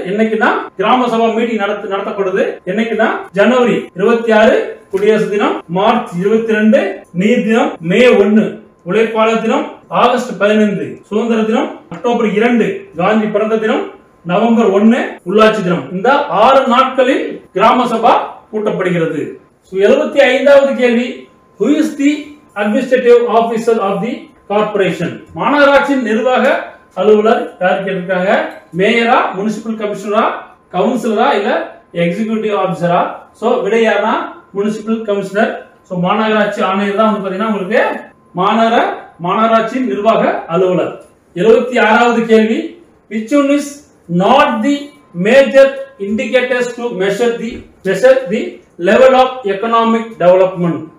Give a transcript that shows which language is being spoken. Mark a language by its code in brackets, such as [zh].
[ta] என்னைக்குன்னா கிராம சபா மீட்டிங் நடத்தப்படுது. என்னைக்குன்னா ஜனவரி 26 குடியரசு தினம், மார்ச் 22 நீர் தினம், மே 1 உழைப்பாளர் தினம், ஆகஸ்ட் 15 சுதந்திர தினம், அக்டோபர் 2 காந்தி பிறந்த தினம், நவம்பர் 1 உள்ளாட்சி தினம். இந்த 6 நாட்களில் கிராம சபா கூட்டப்படுகிறது. 75வது கேள்வி, [en] who is the administrative officer of the corporation? [ta] மாநகராட்சியின் நிர்வாக அலுவலர் யார் கேட்டிருக்காங்க? மேயரா, முனிசிபல் கமிஷனரா, கவுன்சிலரா இல்ல எக்ஸிகியூட்டிவ் ஆபீசரா? விடை யாருன்னா முனிசிபல் கமிஷனர். மாநகராட்சி ஆணையர் தான் பாத்தீங்கன்னா உங்களுக்கு மாநகராட்சியின் நிர்வாக அலுவலர். 76வது கேள்வி, [en] which one is not the major indicators to measure the level of economic development?